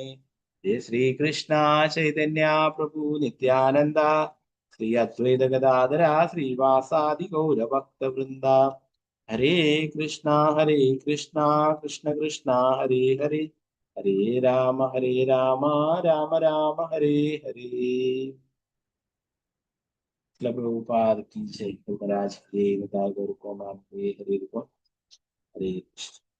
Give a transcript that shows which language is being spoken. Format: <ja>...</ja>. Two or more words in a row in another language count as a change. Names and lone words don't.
<sa>ജയ ശ്രീകൃഷ്ണ ചൈതന്യ പ്രഭു നിത്യാനന്ദ ശ്രീ അദ്വൈത ഗദാധര ശ്രീവാസാദി ഗൗരഭക്ത വൃന്ദ. ഹരേ കൃഷ്ണ കൃഷ്ണ കൃഷ്ണ ഹരേ ഹരേ, ഹരേ രാമ രാമ രാമ ഹരേ ഹരേ.</sa> <hi>പ്രഭുപാദ് की जय. महाराज हरे गौर को नाम हरे हरे कृष्ण.</hi>